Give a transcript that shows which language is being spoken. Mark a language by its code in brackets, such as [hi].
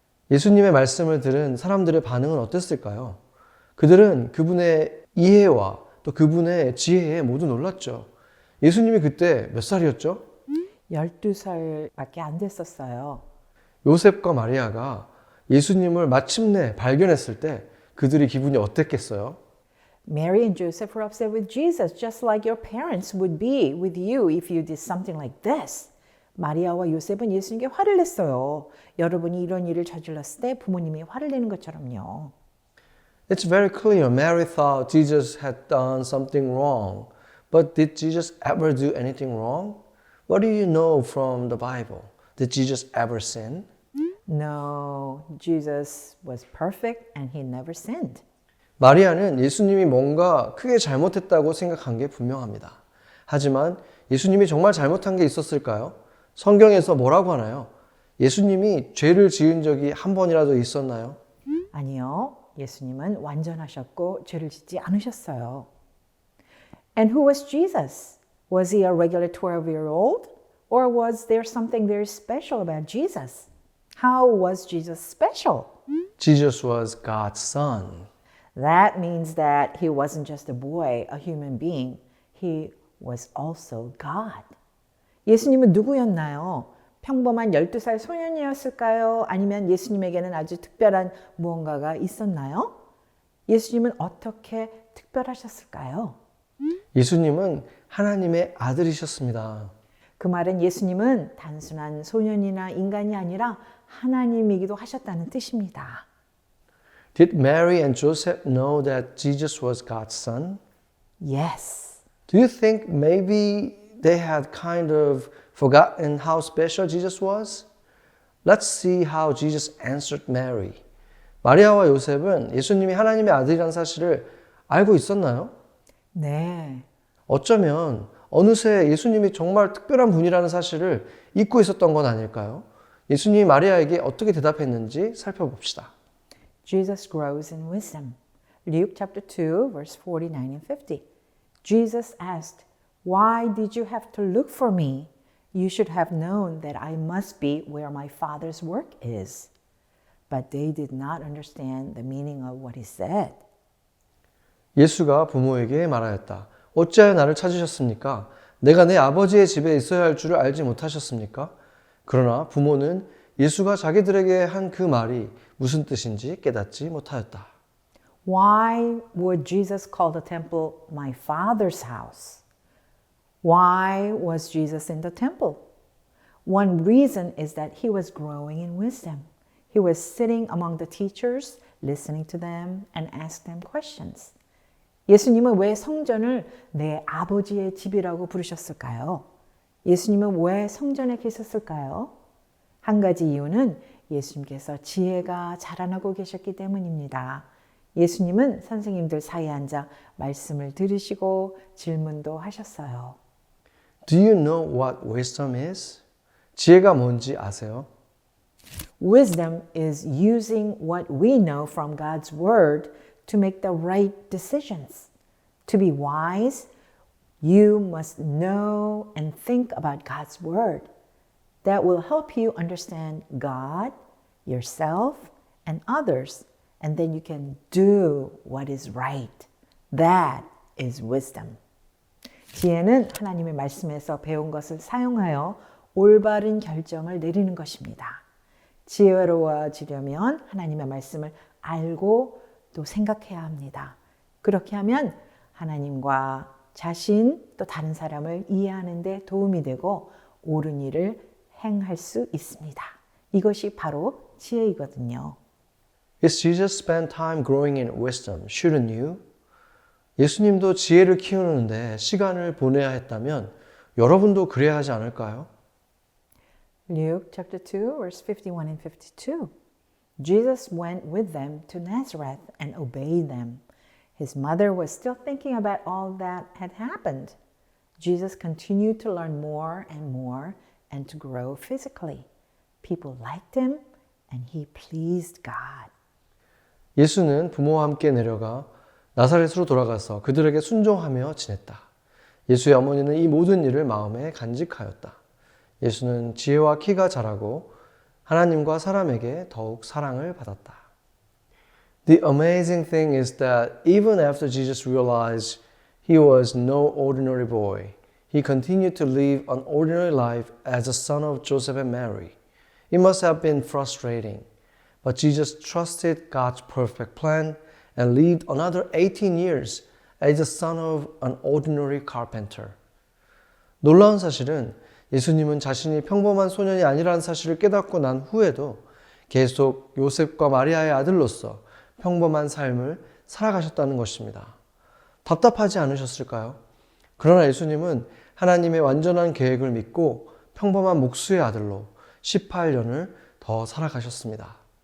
[ko] 예수님의 말씀을 들은 사람들의 반응은 어땠을까요? 그들은 그분의 이해와 또 그분의 지혜에 모두 놀랐죠. 예수님이 그때 몇 살이었죠? 12살밖에 안 됐었어요. 요셉과 마리아가 예수님을 마침내 발견했을 때 그들의 기분이 어땠겠어요? [en] Mary and Joseph were upset with Jesus, just like your parents would be with you if you did something like this. [ko] 마리아와 요셉은 예수님께 화를 냈어요. 여러분이 이런 일을 저질렀을 때 부모님이 화를 내는 것처럼요. [en] It's very clear Mary thought Jesus had done something wrong. But did Jesus ever do anything wrong? What do you know from the Bible? Did Jesus ever sin? No, Jesus was perfect and he never sinned. [ko] 마리아는 예수님이 뭔가 크게 잘못했다고 생각한 게 분명합니다. 하지만 예수님이 정말 잘못한 게 있었을까요? 성경에서 뭐라고 하나요? 예수님이 죄를 지은 적이 한 번이라도 있었나요? 아니요. 예수님은 완전하셨고 죄를 짓지 않으셨어요. [en] And who was Jesus? Was he a regular 12-year-old? Or was there something very special about Jesus? How was Jesus special? Jesus was God's son. That means that he wasn't just a boy, a human being. He was also God. [ko] 예수님은 누구였나요? 평범한 12살 소년이었을까요? 아니면 예수님에게는 아주 특별한 무언가가 있었나요? 예수님은 어떻게 특별하셨을까요? 예수님은 하나님의 아들이셨습니다. 그 말은 예수님은 단순한 소년이나 인간이 아니라 하나님이기도 하셨다는 뜻입니다. [en] Did Mary and Joseph know that Jesus was God's son? Yes. Do you think maybe they had kind of forgotten how special Jesus was? Let's see how Jesus answered Mary. [ko] 마리아와 요셉은 예수님이 하나님의 아들이라는 사실을 알고 있었나요? 네. 어쩌면 어느새 예수님이 정말 특별한 분이라는 사실을 잊고 있었던 건 아닐까요? 예수님이 마리아에게 어떻게 대답했는지 살펴봅시다. [en] Jesus grows in wisdom. Luke chapter 2 verse 49 and 50. Jesus asked, "Why did you have to look for me? You should have known that I must be where my Father's work is." But they did not understand the meaning of what he said. [ko] 예수가 부모에게 말하였다. 어찌하여 나를 찾으셨습니까? 내가 내 아버지의 집에 있어야 할 줄을 알지 못하셨습니까? 그러나 부모는 예수가 자기들에게 한 그 말이 무슨 뜻인지 깨닫지 못하였다. [en] Why would Jesus call the temple my Father's house? Why was Jesus in the temple? One reason is that he was growing in wisdom. He was sitting among the teachers, listening to them and ask them questions. [ko] 예수님은 왜 성전을 내 아버지의 집이라고 부르셨을까요? 예수님은 왜 성전에 계셨을까요? 한 가지 이유는 예수님께서 지혜가 자라나고 계셨기 때문입니다. 예수님은 선생님들 사이에 앉아 말씀을 들으시고 질문도 하셨어요. [en] Do you know what wisdom is? [ko] 지혜가 뭔지 아세요? [en] Wisdom is using what we know from God's word to make the right decisions. To be wise, you must know and think about God's word. That will help you understand God, yourself, and others, and then you can do what is right. That is wisdom. [ko] 지혜는 하나님의 말씀에서 배운 것을 사용하여 올바른 결정을 내리는 것입니다. 지혜로워지려면 하나님의 말씀을 알고 또 생각해야 합니다. 그렇게 하면 하나님과 자신 또 다른 사람을 이해하는 데 도움이 되고 옳은 일을 행할 수 있습니다. 이것이 바로 지혜이거든요. [en] Yes, Jesus spent time growing in wisdom, shouldn't you? [ko] 예수님도 지혜를 키우는데 시간을 보내야 했다면 여러분도 그래야 하지 않을까요? [en] Luke chapter 2 verse 51 and 52. Jesus went with them to Nazareth and obeyed them. His mother was still thinking about all that had happened. Jesus continued to learn more and more and to grow physically. People liked him and he pleased God. [ko] 예수는 부모와 함께 내려가 나사렛으로 돌아가서 그들에게 순종하며 지냈다. 예수의 어머니는 이 모든 일을 마음에 간직하였다. 예수는 지혜와 키가 자라고 하나님과 사람에게 더욱 사랑을 받았다. [en] The amazing thing is that even after Jesus realized he was no ordinary boy, he continued to live an ordinary life as a son of Joseph and Mary. It must have been frustrating, but Jesus trusted God's perfect plan and lived another 18 years as the son of an ordinary carpenter. [ko] 놀라운 사실은 예수님은 자신이 평범한 소년이 아니라는 사실을 깨닫고 난 후에도 계속 요셉과 마리아의 아들로서 평범한 삶을 살아가셨다는 것입니다. 답답하지 않으셨을까요? 그러나 예수님은 하나님의 완전한 계획을 믿고 평범한 목수의 아들로 18년을 더 살아가셨습니다.